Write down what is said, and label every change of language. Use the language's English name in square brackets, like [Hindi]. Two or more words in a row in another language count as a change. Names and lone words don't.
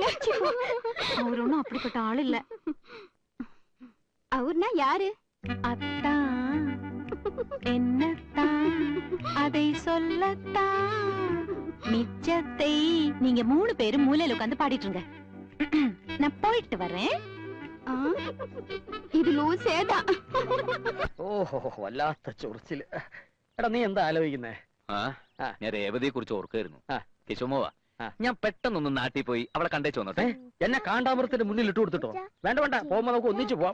[Tamil] அவர் ஒண்ணும் அப்படிப்பட்ட ஆள் இல்ல. அவர்னா யாரு? அத்தான், என்னத்தான், அதை சொல்லத்தான், மிச்சத்தை நீங்க 3 பேரும் மூலையில உட்கார்ந்து பாடிட்டு இருங்க. நான் போயிட்டு வரேன். [Malayalam] ഇത് ലൂസേതാ. ഓഹോ, വല്ലാത്ത ചൊറിച്ചില്. എടാ, നീ എന്താ ആലോചിക്കുന്നേ? ഞാൻ രേവതിയെ കുറിച്ച് ഓർക്കായിരുന്നു. ആ. കേശവമോവാ, ഞാൻ പെട്ടെന്നൊന്ന് നാട്ടിൽ പോയി അവളെ കണ്ടേച്ചു വന്നോട്ടെ. എന്നെ കാണ്ടാമൃത്തിന്റെ മുന്നിൽ ഇട്ട് കൊടുത്തിട്ടോ? വേണ്ട വേണ്ട, പോകുമ്പോ നമുക്ക് ഒന്നിച്ചു പോവാം.